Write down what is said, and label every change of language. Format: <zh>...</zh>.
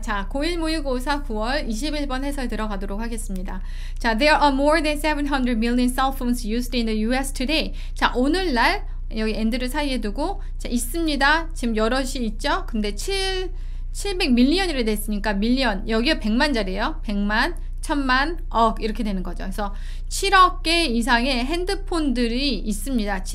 <ko>자, 고1 모의고사 9월 21번 해설 들어가도록 하겠습니다.</ko> <en>자, there are more than 700 million cell phones used in the US today.</en> <ko>자, 오늘날 여기 and를 사이에 두고 자, 있습니다. 지금 여럿이 있죠? 근데 700 밀리언이라 됐으니까 밀리언 여기가 100만짜리예요. 100만, 1000만, 억 이렇게 되는 거죠. 그래서 7억 개 이상의 핸드폰들이 있습니다.</ko>